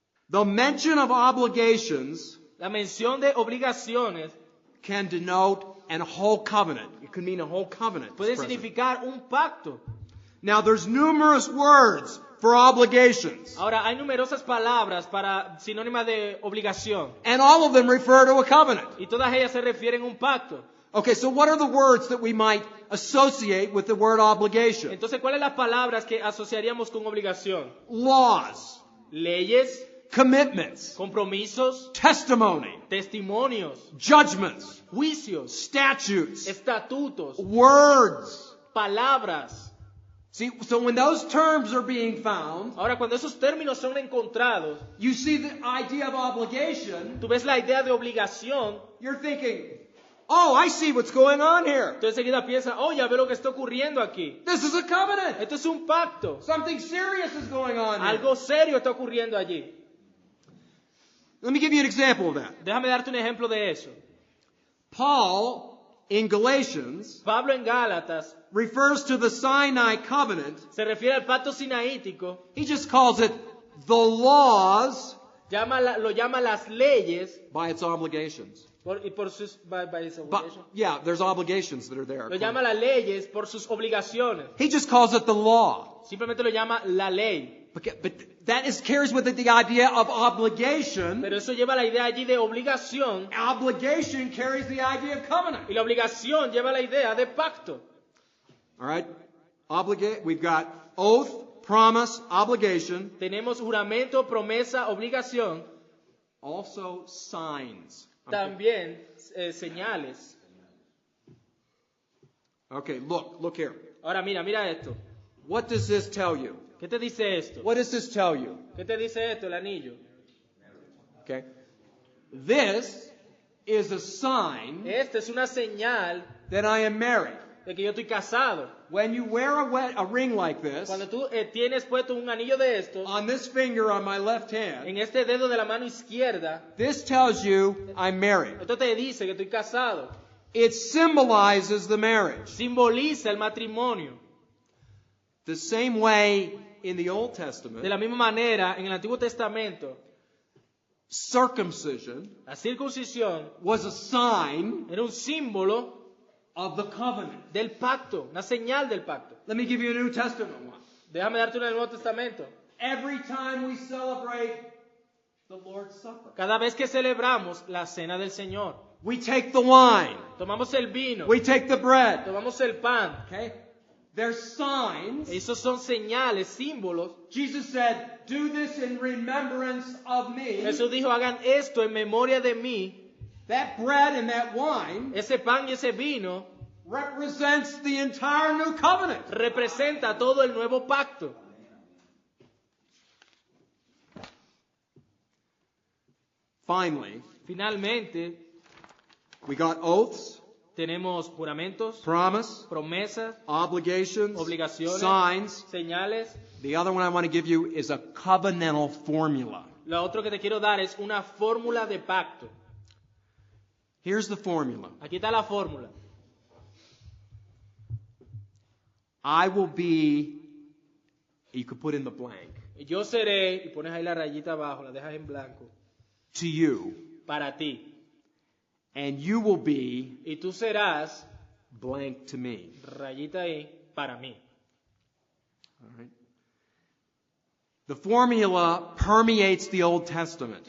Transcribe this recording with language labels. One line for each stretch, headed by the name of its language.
English: The mention of obligations
Spanish: La mención de obligaciones
English: can denote a whole covenant. It could mean a whole covenant.
Spanish: puede
English: present.
Spanish: significar un pacto.
English: Now there's numerous words for obligations,
Spanish: Ahora, hay numerosas palabras para sinónimas de obligación
English: and all of them refer to a covenant.
Spanish: y todas ellas se refieren a un pacto.
English: Okay, so what are the words that we might associate with the word obligation?
Spanish: Entonces, ¿cuáles las palabras que asociaríamos con obligación?
English: Laws,
Spanish: Leyes,
English: commitments,
Spanish: compromisos,
English: testimony,
Spanish: testimonios,
English: judgments,
Spanish: juicios,
English: statutes,
Spanish: estatutos,
English: words.
Spanish: palabras.
English: See, so when those terms are being found,
Spanish: Ahora, cuando esos términos son encontrados,
English: you see the idea of obligation,
Spanish: tú ves la idea de obligación,
English: you're thinking, oh, I see what's going on here.
Spanish: tú enseguida piensas, oh, ya veo lo que está ocurriendo aquí.
English: This is a covenant.
Spanish: Esto es un pacto.
English: Something serious is going on here.
Spanish: Algo serio está ocurriendo allí.
English: Let me give you an example of that.
Spanish: Déjame darte un ejemplo de eso.
English: Paul in Galatians
Spanish: Pablo en Gálatas
English: refers to the Sinai covenant.
Spanish: se refiere al pacto sinaítico,
English: He just calls it the laws
Spanish: lo llama las leyes
English: by its obligations.
Spanish: y por sus
English: by his But, obligation. yeah, there's obligations that are there.
Spanish: Lo llama las leyes por sus obligaciones.
English: He just calls it the law.
Spanish: Simplemente lo llama la ley.
English: But that carries with it the idea of obligation.
Spanish: Pero eso lleva la idea allí de obligación
English: Obligation carries the idea of covenant.
Spanish: y la obligación lleva la idea de pacto.
English: All right? We've got oath, promise, obligation.
Spanish: Tenemos juramento, promesa, obligación,
English: Also signs.
Spanish: también señales.
English: Okay, look here.
Spanish: Ahora mira esto.
English: What does this tell you?
Spanish: ¿Qué te dice esto?
English: What does this tell you?
Spanish: ¿Qué te dice esto, el anillo?
English: Okay. This is a sign
Spanish: Esta es una señal
English: that I am married.
Spanish: de que yo estoy casado.
English: When you wear a ring like this,
Spanish: Cuando tú tienes puesto un anillo de estos
English: on this finger on my left hand,
Spanish: en este dedo de la mano izquierda,
English: this tells you I'm married.
Spanish: esto te dice que estoy casado.
English: It symbolizes the marriage.
Spanish: Simboliza el matrimonio.
English: The same way in the Old
Spanish: De
English: Testament,
Spanish: la misma manera, en el Antiguo Testamento,
English: circumcision
Spanish: la circuncisión
English: was a sign
Spanish: era un símbolo
English: of the covenant.
Spanish: del pacto, una señal del pacto.
English: Let me give you a New Testament one.
Spanish: Déjame darte una del Nuevo Testamento.
English: Every time we celebrate the Lord's Supper,
Spanish: Cada vez que celebramos la cena del Señor,
English: we take the wine,
Spanish: tomamos el vino,
English: we take the bread.
Spanish: tomamos el pan.
English: Okay? They're signs.
Spanish: Esos son señales, símbolos.
English: Jesus said, "Do this in remembrance of me."
Spanish: Jesús dijo, hagan esto en memoria de mí.
English: That bread and that wine
Spanish: Ese pan y ese vino
English: represents the entire new covenant.
Spanish: representa todo el nuevo pacto.
English: Finally,
Spanish: Finalmente,
English: we got oaths,
Spanish: tenemos juramentos,
English: promise,
Spanish: promesas,
English: obligations,
Spanish: obligaciones,
English: signs.
Spanish: señales.
English: The other one I want to give you is a covenantal formula.
Spanish: Lo otro que te quiero dar es una fórmula de pacto.
English: Here's the formula.
Spanish: Aquí está la fórmula.
English: I will be, you could put in the blank,
Spanish: Yo seré, y pones ahí la rayita abajo, la dejas en blanco,
English: to you,
Spanish: para ti.
English: and you will be
Spanish: Y tú serás,
English: blank to me.
Spanish: rayita ahí, para mí.
English: All right? The formula permeates the Old Testament.